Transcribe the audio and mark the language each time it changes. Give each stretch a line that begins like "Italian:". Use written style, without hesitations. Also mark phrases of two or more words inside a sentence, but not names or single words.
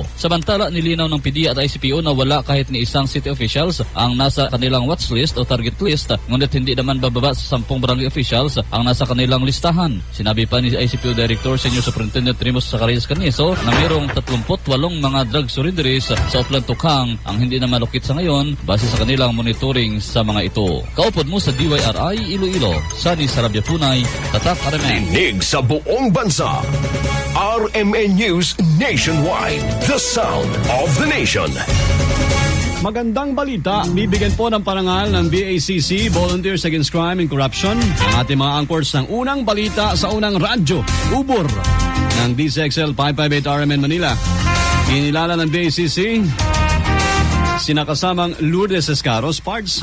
Filipino: Samantala, nilinaw ng PDEA at ICPO na wala kahit ni isang
English: city officials
Filipino: ang nasa kanilang
English: watch list
Filipino: o
English: target list,
Filipino: ngunit hindi naman bababa sa 10
English: barangay officials
Filipino: ang nasa kanilang listahan. Sinabi pa ni ICPO Director Senior Superintendent Trimos Zacarias Canizo na mayroong 38 mga
English: drug surrenderies
Filipino: sa Upland Tukhang ang hindi na malukit sa ngayon base sa kanilang monitoring sa mga ito.
Hiligaynon: Kaupod mo sa DYRI Iloilo, Sunny Sarabia Punay, Tatak RMN.
Filipino: Tinig sa buong bansa. RMN News Nationwide,
English: the sound of the nation.
Filipino: Magandang balita, bibigyan po ng parangal ng BACC, Volunteers Against Crime and Corruption, ang ating mga anchors ng unang balita sa unang radyo, Ubor, ng DZXL 558 RMN Manila. Kinilala ng BACC sinakasamang Lourdes Escaros, Pards.